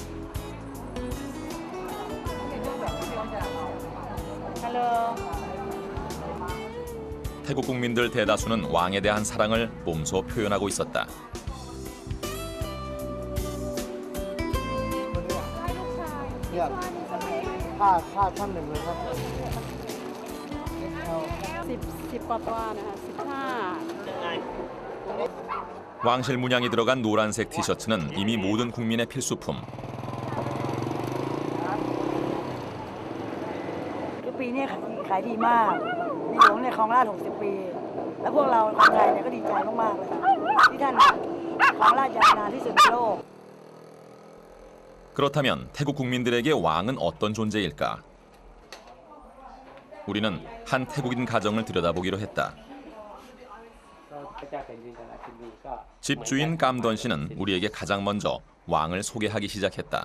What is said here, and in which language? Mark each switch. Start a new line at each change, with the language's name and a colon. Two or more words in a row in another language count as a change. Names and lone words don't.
Korean: 태국 국민들 대다수는 왕에 대한 사랑을 몸소 표현하고 있었다.
Thai: เนี่ยผ้าหนึ่งเลยครับ 10กว่าตัวนะคะ15
Korean: 왕실 문양이 들어간 노란색 티셔츠는 이미 모든 국민의 필수품.
Thai: คือปีนี้ขายดีมากในหลวงเนี่ยครองราชย์60 ปี แล้วพวกเราคนไทยเนี่ยก็ดีใจมากๆเลยที่ท่านครองราชย์ยาวนานที่สุดในโลก
Korean: 그렇다면 태국 국민들에게 왕은 어떤 존재일까? 우리는 한 태국인 가정을 들여다보기로 했다. 집주인 깜던 씨는 우리에게 가장 먼저 왕을 소개하기 시작했다.